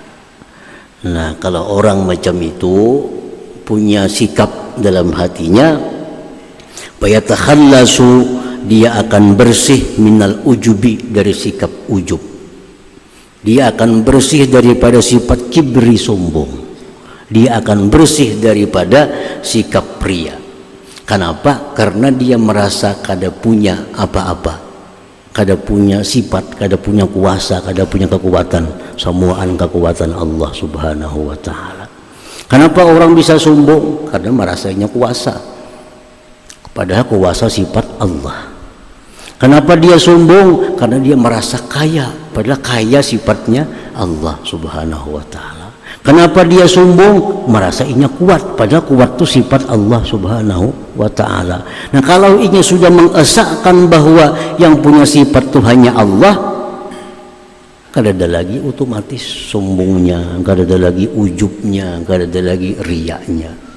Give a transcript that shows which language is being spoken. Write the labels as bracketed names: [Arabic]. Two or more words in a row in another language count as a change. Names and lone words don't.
[Indonesian] Nah kalau orang macam itu punya sikap dalam hatinya, fayatakhallasu, dia akan bersih [Arabic] minal ujubi, [Indonesian] dari sikap ujub. Dia akan bersih daripada sifat kibri, sombong. Dia akan bersih daripada sikap pria. Kenapa? Karena dia merasa kada punya apa-apa, kada punya sifat, kada punya kuasa, kada punya kekuatan. Semuaan kekuatan Allah [Arabic] Subhanahu wa ta'ala. [Indonesian] Kenapa orang bisa sombong? Karena merasanya kuasa, padahal kuasa sifat Allah. Kenapa dia sombong? Karena dia merasa kaya, padahal kaya sifatnya Allah [Arabic] Subhanahu wa ta'ala. [Indonesian] Kenapa dia sombong? Merasa inya kuat, padahal kuat itu sifat Allah [Arabic] subhanahu wa ta'ala. [Indonesian] Nah kalau inya sudah mengesahkan bahwa yang punya sifat itu hanya Allah, kada ada lagi otomatis sombongnya, kada ada lagi ujubnya, kada ada lagi riaknya.